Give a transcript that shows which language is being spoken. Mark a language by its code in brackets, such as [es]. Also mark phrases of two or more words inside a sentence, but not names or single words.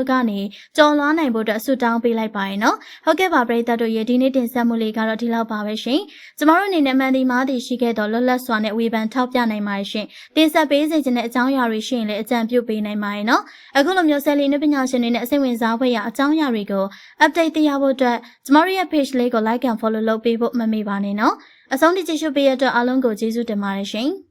[my] ကနေကြော်လွှားနိုင်ဖို့အတွက်ဆုတောင်းပေးလိုက်ပါရဲ့နော်။ဟုတ်ကဲ့ပါပရိသတ်တို့ရဲ့ဒီနေ့တင်ဆက်မှုလေးကတော့ဒီလောက်ပါပဲရှင်။ကျမတို့အနေနဲ့မှန်ဒီမားတီရှိခဲ့တော့လွတ်လပ်စွာနဲ့ဝေဖန်ထောက်ပြနိုင်ပါတယ်ရှင်။တင်ဆက်ပေးစေချင်တဲ့အကြောင်းအရာတွေရှိရင်လည်းအကြံပြုပေးနိုင်ပါတယ်နော်။အခုလိုမျိုးဆယ်လီနုပညာရှင်တွေနဲ့အစိမ့်ဝင်စားဖွယ်ရာအကြောင်းအရာတွေကို update သိရဖို့အတွက်ကျမတို့ရဲ့ page လေးကို [en] like and follow [my] လုပ်ပေးဖို့မမေ့ပါနဲ့နော်။အဆုံးထိကြည့်ရှုပေးရတဲ့အတွက်အားလုံးကိုကျေးဇူးတင်ပါတယ်ရှင်။